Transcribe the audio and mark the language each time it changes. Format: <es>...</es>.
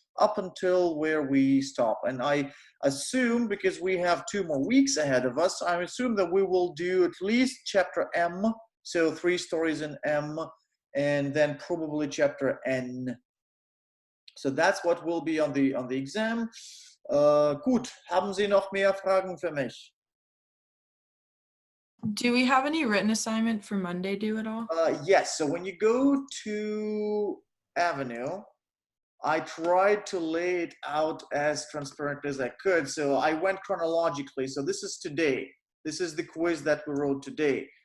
<en>up until where we stop. And I assume, because we have 2 more weeks ahead of us, I assume that we will do at least chapter M, so 3 stories in M, and then probably chapter N. So that's what will be on the exam.</en> <de>Gut, haben Sie noch mehr Fragen für mich?</de> <en>Do we have any written assignment for Monday due at all? Yes, so when you go to Avenue, I tried to lay it out as transparent as I could. So I went chronologically. So this is today. This is the quiz that we wrote today.</en>